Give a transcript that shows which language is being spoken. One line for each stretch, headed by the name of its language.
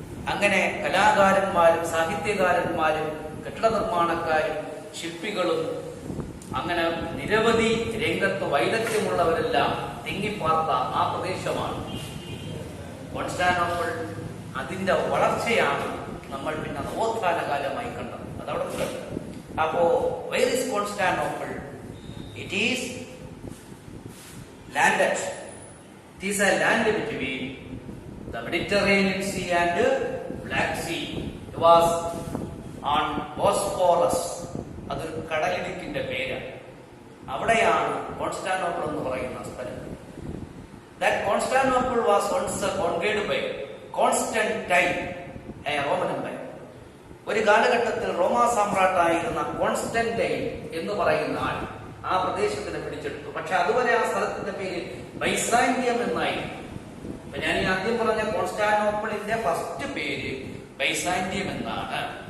Malayalam: അങ്ങനെ കലാകാരന്മാരും സാഹിത്യകാരന്മാരും കെട്ടിട നിർമ്മാണക്കാരും ശില്പികളും അങ്ങനെ നിരവധി രംഗത്ത് വൈദഗ്ധ്യമുള്ളവരെല്ലാം തിങ്ങിപ്പാർത്ത ആ പ്രദേശമാണ് കോൺസ്റ്റാന്റിനോപ്പിൾ. അതിന്റെ വളർച്ചയാണ് നമ്മൾ പിന്നെ നവോത്ഥാന കാലമായി കണ്ടത്. അതവിടെ കണ്ടത്.
English: അപ്പോ where is Constantinople? It is landed. It is a land between the Mediterranean Sea and Black Sea. It was on Bosphorus.
Malayalam: അതൊരു കടലിടുക്കിന്റെ പേരാണ്. അവിടെയാണ് കോൺസ്റ്റാന്റിനോപ്പിൾ എന്ന് പറയുന്ന സ്ഥലം.
English: That Constantinople was once conquered by Constantine, a Roman empire.
Malayalam: ഒരു കാലഘട്ടത്തിൽ റോമാ സാമ്രാട്ടായിരുന്ന Constantine എന്ന് പറയുന്ന ആൾ ആ പ്രദേശത്തിനെ പിടിച്ചെടുത്തു. പക്ഷെ അതുവരെ ആ സ്ഥലത്തിന്റെ പേര് ബൈസാന്റിയം എന്നായിരുന്നു. അപ്പൊ ഞാൻ ഈ ആദ്യം പറഞ്ഞ കോൺസ്റ്റാന്റിനോപ്പിളിന്റെ ഫസ്റ്റ് പേര് ബൈസാന്റിയം എന്നാണ്.